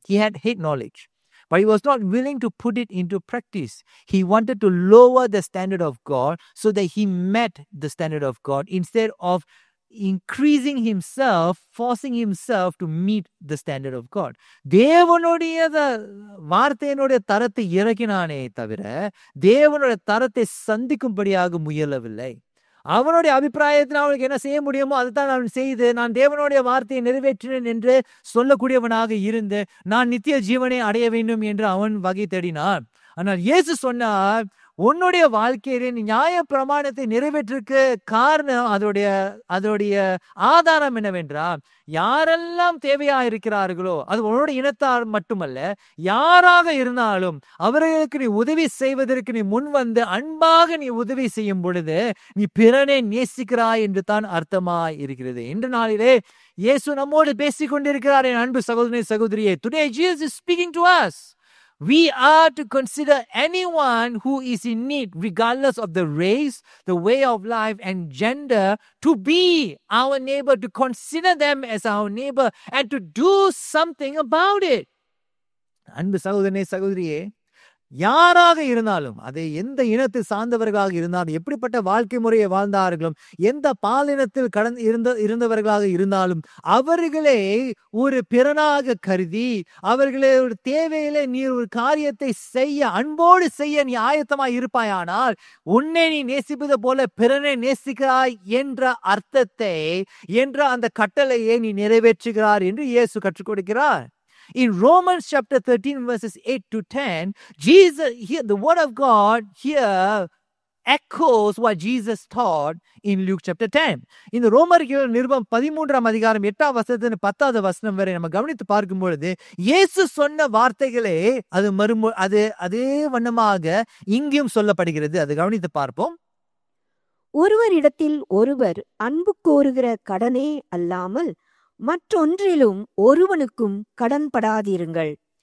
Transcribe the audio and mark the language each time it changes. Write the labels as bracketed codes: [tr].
[en] He had head knowledge, but he was not willing to put it into practice. He wanted to lower the standard of God so that he met the standard of God instead of increasing himself, forcing himself to meet the standard of God. [ta] தேவனுடைய வார்த்தையினுடைய தரத்தை இறக்கினானே தவிர தேவனுடைய தரத்தை சந்திக்கும்படியாக முயலவில்லை. அவனுடைய அபிப்பிராயத்தில் அவனுக்கு என்ன செய்ய முடியுமோ அதுதான் அவன் செய்து, நான் தேவனுடைய வார்த்தையை நிறைவேற்றினேன் என்று சொல்லக்கூடியவனாக இருந்து நான் நித்திய ஜீவனை அடைய வேண்டும் என்று அவன் வகை தேடினான். ஆனால் இயேசு சொன்னார், உன்னுடைய வாழ்க்கையிலே நியாய பிரமாணத்தை நிறைவேற்றிற்கு காரணம், அதோடைய ஆதாரம் என்னவென்றால், யாரெல்லாம் தேவையா இருக்கிறார்களோ அது உன்னுடைய இனத்தார் மட்டுமல்ல, யாராக இருந்தாலும் அவர்களுக்கு நீ உதவி செய்வதற்கு நீ முன் வந்து அன்பாக நீ உதவி செய்யும் பொழுது நீ பிறனை நேசிக்கிறாய் என்று தான் அர்த்தமாய் இருக்கிறது. இன்று நாளிலே இயேசு நம்மோடு பேசிக் கொண்டிருக்கிறார். என் அன்பு சகோதரனே, சகோதரியே, [en] today Jesus is speaking to us. We are to consider anyone who is in need, regardless of the race, the way of life, and gender, to be our neighbor, to consider them as our neighbor, and to do something about it. [ta] அன்பு சகோதரனே, சகோதரியே, யாராக இருந்தாலும், அதை எந்த இனத்தை சார்ந்தவர்களாக இருந்தாலும், எப்படிப்பட்ட வாழ்க்கை முறையை வாழ்ந்தார்களும், எந்த பாலினத்தில் இருந்தவர்களாக இருந்தாலும், அவர்களே ஒரு பிறனாக கருதி அவர்களே ஒரு தேவையிலே நீ ஒரு காரியத்தை செய்ய, அன்போடு செய்ய நீ ஆயத்தமாய் இருப்பாயானால் உன்னை நீ நேசிப்பது போல பிறனை நேசிக்கிறாய் என்ற அர்த்தத்தை, என்ற அந்த கட்டளையை நீ நிறைவேற்றுகிறார் என்று இயேசு கற்றுக் கொடுக்கிறார். [en] In Romans chapter 13 verses 8 to 10, Jesus here, the word of God here echoes what Jesus taught in Luke chapter 10. [ta] இந்த ரோமர்கள் நிருபம் 13ஆம் அதிகாரம் 8ஆம் வசனத்திலிருந்து 10ஆவது வசனம் வரை நம்ம கவனித்து பார்க்கும் பொழுது இயேசு சொன்ன வார்த்தைகளே அது அதே வண்ணமாக இங்கேயும் சொல்லப்படுகிறது. அதை கவனித்து பார்ப்போம். ஒருவரிடத்தில் ஒருவர் அன்பு கோருகிற கடனே அல்லாமல் மற்றொன்றிலும் ஒருவனுக்கும் கடன்படாதிருங்கள்.